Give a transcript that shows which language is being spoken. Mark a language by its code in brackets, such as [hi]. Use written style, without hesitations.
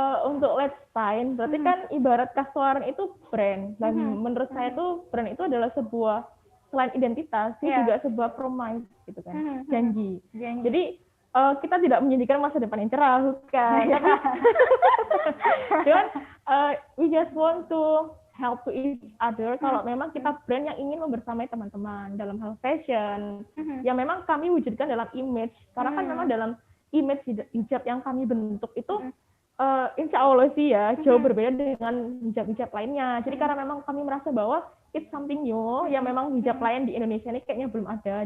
[id] Untuk Let's Shine, berarti kan ibarat Kastuarin itu brand, dan menurut saya tuh brand itu adalah sebuah, selain identitas, itu juga sebuah promise gitu kan, janji. Jadi kita tidak menjanjikan masa depan yang cerah, bukan. Cuman [en] we just want to help to each other. [id] Kalau memang kita brand yang ingin membersamai teman-teman dalam hal fashion, yang memang kami wujudkan dalam image, karena kan memang dalam image hijab yang kami bentuk itu insya Allah sih ya jauh berbeda dengan hijab-hijab lainnya. Jadi karena memang kami merasa bahwa [en] it's something new [id] yang memang hijab lain di Indonesia ini kayaknya belum ada.